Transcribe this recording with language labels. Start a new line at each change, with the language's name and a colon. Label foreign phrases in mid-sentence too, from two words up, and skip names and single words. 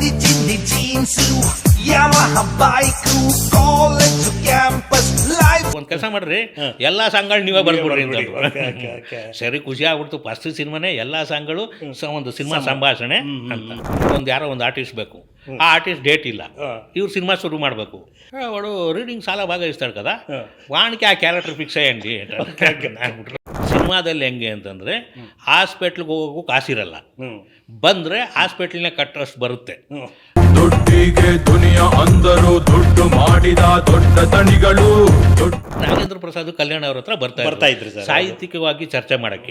Kannada: ಒಂದು ಕೆಲಸ ಮಾಡ್ರಿ, ಎಲ್ಲ ಸಾಂಗ್ಗಳು ನೀವೇ ಬರ್ಬಿಡ್ರಿ ಅಂತ. ಸರಿ, ಖುಷಿ ಆಗ್ಬಿಡ್ತು. ಫಸ್ಟ್ ಸಿನಿಮಾನೇ ಎಲ್ಲ ಸಾಂಗ್ಗಳು ಒಂದು ಸಿನಿಮಾ ಸಂಭಾಷಣೆ ಅಂತ. ಯಾರೋ ಒಂದು ಆರ್ಟಿಸ್ಟ್ ಬೇಕು, ಆ ಆರ್ಟಿಸ್ಟ್ ಡೇಟ್ ಇಲ್ಲ, ಇವ್ರು ಸಿನಿಮಾ ಶುರು ಮಾಡಬೇಕು.
Telugu: వాడు రీడింగ్ చాలా బాగా ఇస్తాడు కదా, వానికి ఆ క్యారెక్టర్ ఫిక్స్ అయ్యండి ಅಂದ್ಬಿಟ್ರು.
Kannada: ಸಿನಿಮಾದಲ್ಲಿ ಹೆಂಗೆ ಅಂತಂದರೆ, ಹಾಸ್ಪಿಟ್ಲಿಗೆ ಹೋಗೋಕ್ಕೂ ಕಾಸಿರಲ್ಲ, ಬಂದರೆ ಹಾಸ್ಪಿಟ್ಲಿನ ಕಟ್ಟೋಷ್ಟು ಬರುತ್ತೆ. ದುಡ್ಡಿಗೆ ದುನಿಯಾ ಅಂದರು, ದುಡ್ಡು ಮಾಡಿದ ದೊಡ್ಡ ತಣಿಗಳು. ನಾಗೇಂದ್ರ ಪ್ರಸಾದ್ ಕಲ್ಯಾಣ್ ಅವ್ರ ಹತ್ರ ಬರ್ತಾ ಇದ್ರು ಸಾಹಿತ್ಯಿಕವಾಗಿ ಚರ್ಚೆ ಮಾಡೋಕ್ಕೆ.